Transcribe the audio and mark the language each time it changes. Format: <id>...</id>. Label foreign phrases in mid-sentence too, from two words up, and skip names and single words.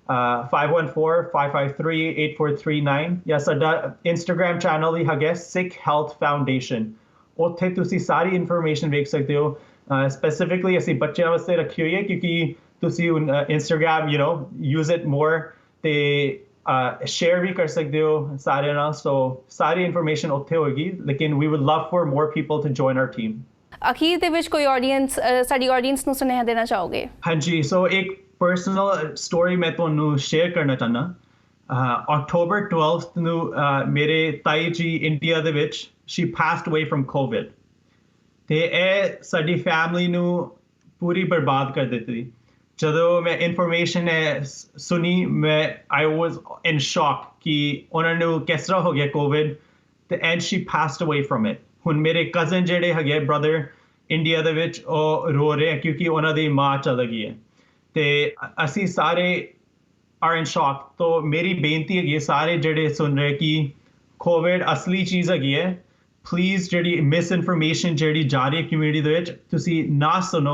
<pa>514-553-8439 ਜਾਂ ਸਾਡਾ ਇੰਸਟਾਗ੍ਰਾਮ ਚੈਨਲ ਵੀ ਹੈਗਾ ਸਿੱਖ ਹੈਲਥ ਫਾਊਂਡੇਸ਼ਨ ਉੱਥੇ ਤੁਸੀਂ ਸਾਰੀ ਇਨਫੋਰਮੇਸ਼ਨ ਵੇਖ ਸਕਦੇ ਹੋ ਸਪੈਸੀਫਿਕਲੀ ਅਸੀਂ ਬੱਚਿਆਂ ਵਾਸਤੇ ਰੱਖੀ ਹੋਈ ਹੈ ਕਿਉਂਕਿ ਤੁਸੀਂ ਇੰਸਟਾਗ੍ਰਾਮ</pa> <en>use it more</en> <pa>ਤੇ ਸ਼ੇਅਰ ਵੀ ਕਰ ਸਕਦੇ ਹੋ ਸਾਰਿਆਂ ਨਾਲ ਸੋ ਸਾਰੀ ਇਨਫੋਰਮੇਸ਼ਨ ਉੱਥੇ ਹੋਏਗੀ ਲੇਕਿਨ</pa> <en>we would love for more people to join our team</en> <pa>ਅਖੀਰ ਦੇ ਵਿੱਚ ਕੋਈ ਆਡੀਅנס ਸਾਡੀ ਆਡੀਅנס ਨੂੰ ਸੁਨੇਹਾ ਦੇਣਾ ਚਾਹੋਗੇ ਹਾਂਜੀ ਸੋ ਇੱਕ ਪਰਸਨਲ ਸਟੋਰੀ ਮੈਂ ਤੁਹਾਨੂੰ ਸ਼ੇਅਰ ਕਰਨਾ ਚਾਹੁੰਦਾ October 12th ਨੂੰ ਮੇਰੇ ਤਾਈ ਜੀ ਇੰਡੀਆ ਦੇ ਵਿੱਚ she</pa> <en>passed away from COVID</en> <pa>ਤੇ ਇਹ ਸਾਡੀ ਫੈਮਿਲੀ ਨੂੰ ਪੂਰੀ ਬਰਬਾਦ ਕਰ ਦਿੱਤੀ ਜਦੋਂ ਮੈਂ ਇਨਫੋਰਮੇਸ਼ਨ ਸੁਣੀ ਮੈਂ</pa> <en>I was in shock</en> <pa>ਕਿ ਉਹਨਾਂ ਨੂੰ ਕਿਸ ਤਰ੍ਹਾਂ ਹੋ ਗਿਆ COVID ਤੇ</pa> <en>and she passed away from it</en> <pa>ਹੁਣ ਮੇਰੇ ਕਜ਼ਨ ਜਿਹੜੇ ਹੈਗੇ ਬ੍ਰਦਰ ਇੰਡੀਆ ਦੇ ਵਿੱਚ ਉਹ ਰੋ ਰਹੇ ਕਿਉਂਕਿ ਉਹਨਾਂ ਦੀ ਮਾਂ ਚਲ ਗਈ ਹੈ ਤੇ ਅਸੀਂ ਸਾਰੇ</pa> <en>are in shock.</en> <pa>ਤੋਂ ਮੇਰੀ ਬੇਨਤੀ ਹੈਗੀ ਸਾਰੇ ਜਿਹੜੇ ਸੁਣ ਰਹੇ ਕਿ ਕੋਵਿਡ ਅਸਲੀ ਚੀਜ਼ ਹੈਗੀ ਹੈ। ਪਲੀਜ਼ ਜਿਹੜੀ ਮਿਸ ਇਨਫੋਰਮੇਸ਼ਨ ਜਿਹੜੀ ਜਾ ਰਹੀ ਹੈ ਕਮਿਊਨਿਟੀ ਦੇ ਵਿੱਚ ਤੁਸੀਂ ਨਾ ਸੁਣੋ।</pa>